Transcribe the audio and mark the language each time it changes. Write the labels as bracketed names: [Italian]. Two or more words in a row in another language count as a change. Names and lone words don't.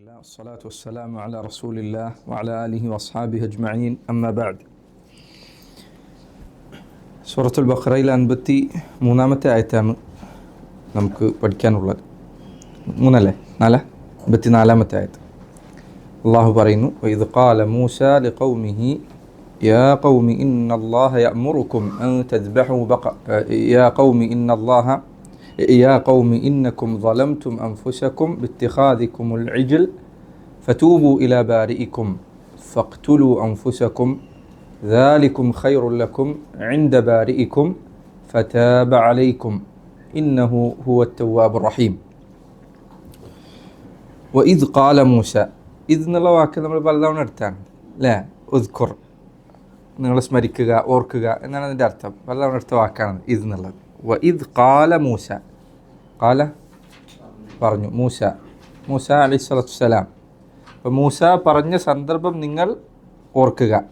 [Arabic] الصلاة والسلام على رسول الله وعلى آله وأصحابه أجمعين أما بعد. [Malayalam] സൂറത്തുൽ ബഖറയിൽ 53-ാമത്തെ ആയത്താണ് നമുക്ക് പഠിക്കാനുള്ളത്. 54-ാമത്തെ ആയത്ത്. അള്ളാഹു പറയുന്നു, [Arabic] وإذ قال موسى لقومه يا قوم إن الله يأمركم أن تذبحوا يا قوم إنكم ظلمتم أنفسكم باتخاذكم العجل فتوبوا إلى بارئكم فاقتلوا أنفسكم ذلكم خير لكم عند بارئكم فتاب عليكم إنه هو التواب الرحيم. وإذ قال موسى إذ [Malayalam] എന്നുള്ള വാക്ക് നമ്മൾ പലതവണ എടുത്താണ് അല്ലേ? ഉദ്കുർ, നിങ്ങൾ സ്മരിക്കുക, ഓർക്കുക എന്നാണ് അതിൻ്റെ അർത്ഥം. പലതവണ എടുത്ത വാക്കാണ് ഇത് എന്നുള്ളത്. [Arabic] وإذ قال موسى, [Malayalam] ഖാല പറഞ്ഞു, മൂസ [Arabic] عليه الصلاة والسلام. [Malayalam] അപ്പോൾ മൂസ പറഞ്ഞ സന്ദർഭം നിങ്ങൾ ഓർക്കുക.